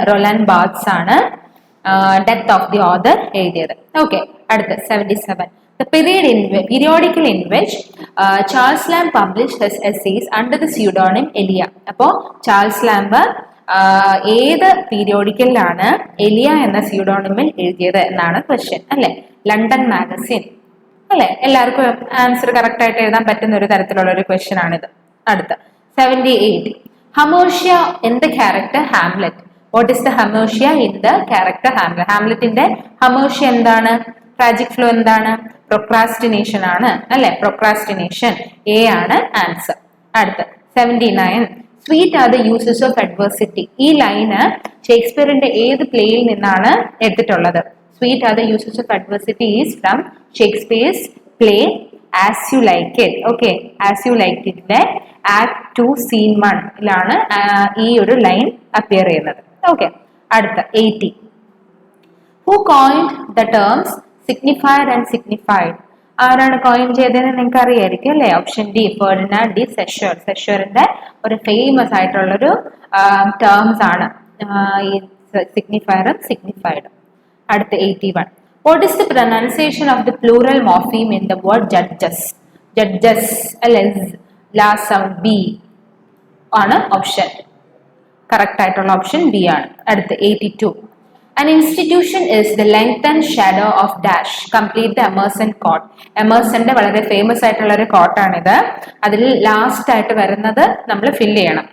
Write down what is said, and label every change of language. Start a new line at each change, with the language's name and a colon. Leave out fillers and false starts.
Malayalam: റൊലാൻ ബാർത്സ് ആണ് death of the author എഴുതിയത്. Okay, അടുത്ത 77.
English: The periodical in which Charles Lamb published his essays under the pseudonym Elia.
Malayalam: അപ്പോൾ Charles lamp ഏത് പീരിയോഡിക്കലിലാണ് എലിയ എന്ന സ്യൂഡോണിമിൽ എഴുതിയത് എന്നാണ് ക്വസ്റ്റ്യൻ അല്ലെ? ലണ്ടൻ മാഗസിൻ അല്ലെ? എല്ലാവർക്കും ആൻസർ കറക്റ്റ് ആയിട്ട് എഴുതാൻ പറ്റുന്ന ഒരു തരത്തിലുള്ള ഒരു ക്വസ്റ്റ്യൻ ആണിത്. അടുത്ത
English: 78. ഹമോഷ്യ in the character Hamlet. What is the ഹമോഷ്യ in the character Hamlet?
Malayalam: ഹാംലെറ്റിന്റെ ഹമോഷ്യ എന്താണ്? ട്രാജിക് ഫ്ലോ എന്താണ്? പ്രൊക്രാസ്റ്റിനേഷൻ ആണ് അല്ലെ? പ്രൊക്രാസ്റ്റിനേഷൻ എ ആണ് ആൻസർ. അടുത്ത
English: 79. Sweet are the uses of adversity.
Malayalam: ഈ ലൈന് ഷേക്സ്പിയറിന്റെ ഏത് പ്ലേയിൽ നിന്നാണ് എടുത്തിട്ടുള്ളത്?
English: Sweet are the uses of adversity is from Shakespeare's play As You Like It.
Malayalam: Okay, As You Like It ലെ Act 2 Scene 1 ലാണ് ഈ ഒരു ലൈൻ അപ്പിയർ ചെയ്യുന്നത്. ഓക്കെ, അടുത്ത 80.
English: Who coined the terms signifier and signified?
Malayalam: ആരാണ് coin ചെയ്തതെന്ന് നിങ്ങൾക്ക് അറിയായിരിക്കും അല്ലെ? Option D, Ferdinand D സെഷർ. സെഷറിന്റെ ഒരു ഫേമസ് ആയിട്ടുള്ളൊരു ടേംസ് ആണ് ഈ സിഗ്നിഫയറും സിഗ്നിഫൈഡും. അടുത്ത 81.
English: What is the pronunciation of the plural morpheme in the word judges?
Malayalam: Judges അല്ലെ? ലാസ്റ്റ് സൗണ്ട് ബി ആണ് ഓപ്ഷൻ. കറക്റ്റ് ആയിട്ടുള്ള ഓപ്ഷൻ ബി ആണ്. അടുത്ത 82.
English: An institution is the length and shadow of dash. Complete the Emerson quote.
Malayalam: എമേഴ്സന്റെ വളരെ famous ആയിട്ടുള്ള ഒരു കോട്ടാണിത്. അതിൽ last ആയിട്ട് വരുന്നത് നമ്മൾ ഫില്ല് ചെയ്യണം.